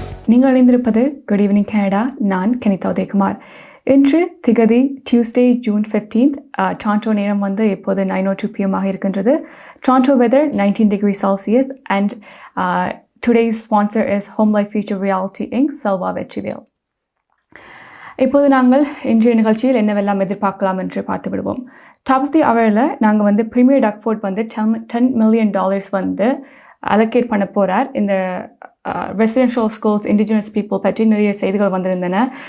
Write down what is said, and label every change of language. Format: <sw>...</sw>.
<ta>நீங்கள் இணைந்திருப்பது good evening Canada. நான் கனிதா உதயகுமார். இன்று திகதி டியூஸ்டே ஜூன் 15th. டாரண்டோ நேரம் வந்து இப்போது 9:02 PM இருக்கின்றது.</ta> <en>Toronto weather 19 degrees Celsius and today's sponsor is Home Life Future Reality Inc.</en> <ta>Selva Vetrivel. இப்போது நாங்கள் இன்றைய நிகழ்ச்சியில் என்னவெல்லாம் எதிர்பார்க்கலாம் என்று பார்த்து விடுவோம். டாப் ஆஃப் தி அவரில் நாங்கள் வந்து பிரீமியர் டக்ஃபோர்ட் வந்து $10 million வந்து அலோகேட் பண்ண போகிறார். இந்த ரெசிடென்ஷியல் ஸ்கூல்ஸ் இண்டிஜினஸ் பீப்புள் பற்றி நிறைய செய்திகள் வந்திருந்தன.</ta>